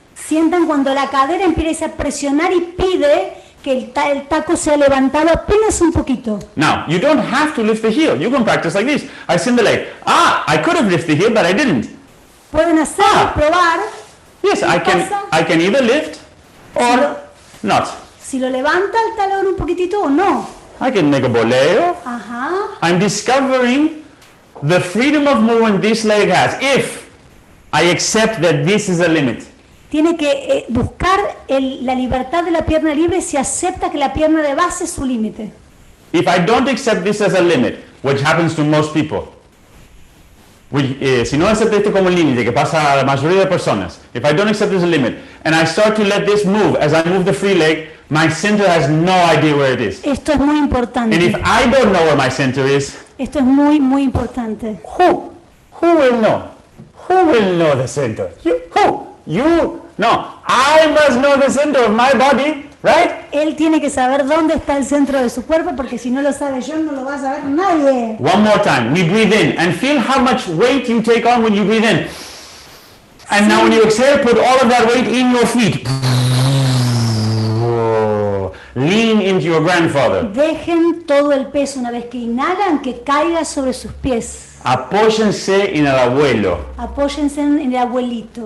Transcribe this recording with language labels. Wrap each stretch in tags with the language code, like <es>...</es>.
<es>sientan cuando la cadera empieza a presionar y pide que el taco sea levantado apenas un poquito.</es> <en>Now, you don't have to lift the heel. You can practice like this. I send the leg. I could have lifted the heel, but I didn't.</en> <es>Pueden hacerlo, probar.</es> <en>Yes, I can either lift or not.</en> <es>Si lo levanta el talón un poquitito o no.</es> <en>I can make a boleo. Ajá. I'm discovering the freedom of movement this leg has if I accept that this is a limit.</en> <es>Tiene que buscar la libertad de la pierna libre si acepta que la pierna de base es su límite.</es> <en>If I don't accept this as a limit, which happens to most people,</en> <es>si no acepto esto como un límite, que pasa a la mayoría de personas,</es> <en>if I don't accept this as a limit, and I start to let this move as I move the free leg, my center has no idea where it is.</en> <es>Esto es muy importante.</es> <en>And if I don't know where my center is,</en> <es>Esto es muy, muy importante.</es> <en>who will know? Who will know the center? Who? You? No. I must know the center of my body, right?</en> <es>Él tiene que saber dónde está el centro de su cuerpo, porque si no lo sabe yo, no lo va a saber nadie.</es> <en>One more time. We breathe in and feel how much weight you take on when you breathe in. And now when you exhale, put all of that weight in your feet. Lean into your grandfather.</en> <es>Dejen todo el peso una vez que inhalan, que caiga sobre sus pies. Apóyense en el abuelo. Apóyense en el abuelito.</es>